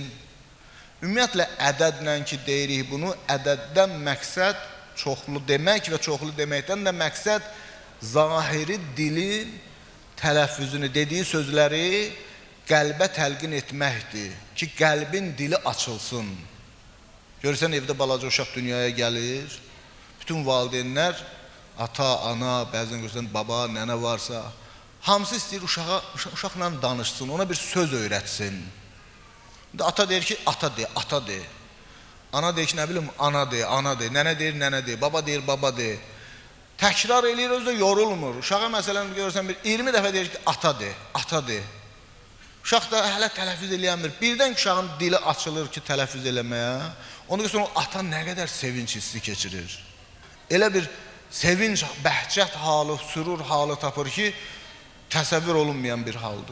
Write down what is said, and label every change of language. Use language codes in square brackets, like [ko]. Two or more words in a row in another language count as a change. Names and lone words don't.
[az] Ümumiyyətlə, ədədlə ki, deyirik bunu, ədəddən məqsəd çoxlu demək və çoxlu deməkdən də məqsəd zahiri dilin tələffüzünü, dediyi sözləri qəlbə təlqin etməkdir ki, qəlbin dili açılsın. Görürsən, evdə balaca uşaq dünyaya gəlir, bütün valideynlər, ata, ana, bəzən görürsən, baba, nənə varsa, hamısı istəyir uşaqla danışsın, ona bir söz öyrətsin. Ata deyir ki, ata de, ata de. Ana deyir ki, nə bilim, ana de, ana de. Nənə deyir, nənə de. Baba deyir, baba de. Təkrar eləyir, özü də yorulmur. Uşağa məsələn görürsən, 20 dəfə deyir ki, ata de, ata de. Uşaq da hələ tələffüz eləyənmir. Birdən uşağın dili açılır ki, tələffüz eləməyə. Onu görürsən, o ata nə qədər sevinç hissi keçirir. Elə bir sevinç, bəhcət halı, sürur halı tapır ki, təsəvvür olunmayan bir haldır.